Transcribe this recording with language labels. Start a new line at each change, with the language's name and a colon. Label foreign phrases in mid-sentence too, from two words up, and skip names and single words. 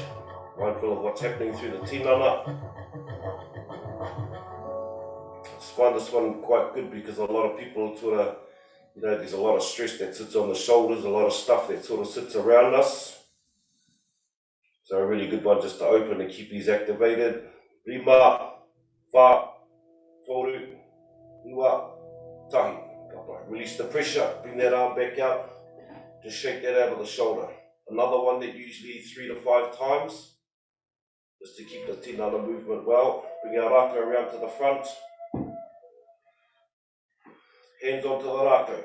English: Mindful of what's happening through the tinana. I just find this one quite good because a lot of people sort of, there's a lot of stress that sits on the shoulders, a lot of stuff that sort of sits around us. So a really good one just to open and keep these activated.
Māori: Rima, wha, toru, ua, tahi.
English: Release the pressure, bring that arm back out, just shake that out of the shoulder. Another one that usually 3 to 5 times, just to keep the tinana movement well. Bring our rākau around to the front. Hands onto the rākau.